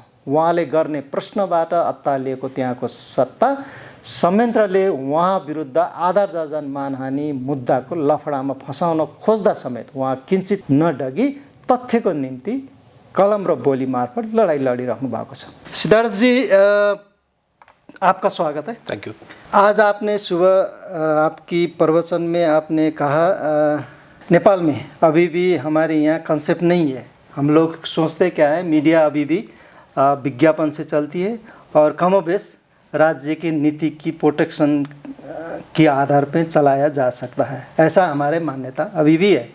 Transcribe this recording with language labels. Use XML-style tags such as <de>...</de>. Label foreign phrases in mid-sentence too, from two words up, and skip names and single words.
<ne>उहाँले गर्ने प्रश्नबाट अत्तालिएको त्यहाँको सत्ता संयन्त्रले उहाँ विरुद्ध आधा दर्जन मानहानि मुद्दाको लफडामा फसाउन खोज्दा समेत उहाँ किञ्चित नडगी तथ्यको निम्ति कलम र बोली मार्फत लडाई लडिरहनु भएको छ।</ne> <hi>सिद्धार्थ जी, आपका स्वागत है।</hi> <en>thank you.</en> <hi>आज आपने सुबह आपकी प्रवचन में आपने कहा नेपाल में अभी भी हमारे यहाँ कंसेप्ट नहीं है। हम लोग सोचते क्या है, मीडिया अभी भी विज्ञापन से चलती है और कमोबेश राज्य की नीति की प्रोटेक्शन के आधार पर चलाया जा सकता है, ऐसा हमारे मान्यता अभी भी है।</hi>